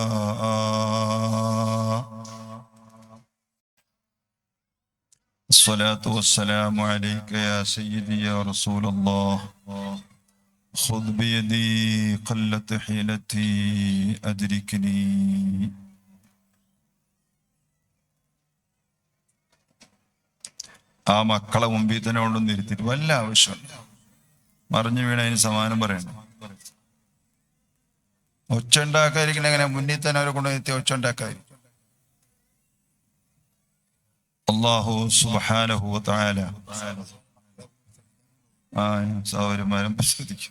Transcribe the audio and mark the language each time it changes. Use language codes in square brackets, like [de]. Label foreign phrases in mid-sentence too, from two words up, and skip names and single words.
[ar] الصلاة والسلام عليك يا سيدي يا رسول الله. خذ بيدي قلت حيلتي أدركني. [ml] ആ മക്കളെ മുമ്പിൽ തന്നെ കൊണ്ടൊന്ന് ഇരുത്തിട്ട് വല്ല ആവശ്യമില്ല. മറിഞ്ഞു വീണ അതിന് സമാനം പറയണം. ഒച്ച ഉണ്ടാക്കാതിരിക്കണ എങ്ങനെ? മുന്നിൽ തന്നെ അവരെ കൊണ്ടുവരുത്തി ഒച്ച ഉണ്ടാക്കാതിരിക്കും. [ar] الله سبحانه وتعالى [ml] സൗരമാരം ശ്രദ്ധിക്കും.